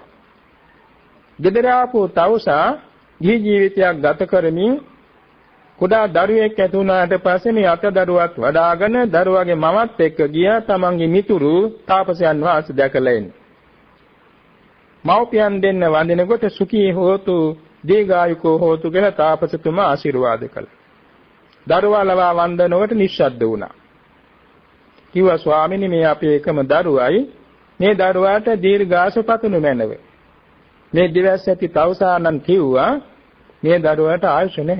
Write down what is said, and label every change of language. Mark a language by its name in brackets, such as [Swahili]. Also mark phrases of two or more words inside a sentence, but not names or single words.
[Sinhala] ගෙදර ආපහු තවුසා ජීවිතයක් ගත කරමින් කුඩා දරුවෙක් ඇති වුණාට පස්සේ මේ අත දරුවත් වඩාගෙන දරුවාගේ මමත් එක්ක ගියා තමන්ගේ මිතුරු තාපසයන් වහන්සේ දැකලා එන්න. මව්පියන් දෙන්න වඳිනකොට [Pali] සුඛී හෝතු දීඝායුකෝ හෝතු [Sinhala] කියලා තාපසතුමා ආශිර්වාද කළා. දරුවා ලවා වන්දනකොට නිශ්ශබ්ද වුණා. කිව්වා ස්වාමීනි මේ අපේ එකම දරුවයි මේ දරුවාට දීර්ඝාසු පතනු මැනව. මේ දිවස් ඇති තවුසානන් කිව්වා මේ දරුවාට ආයුෂ නැහැ.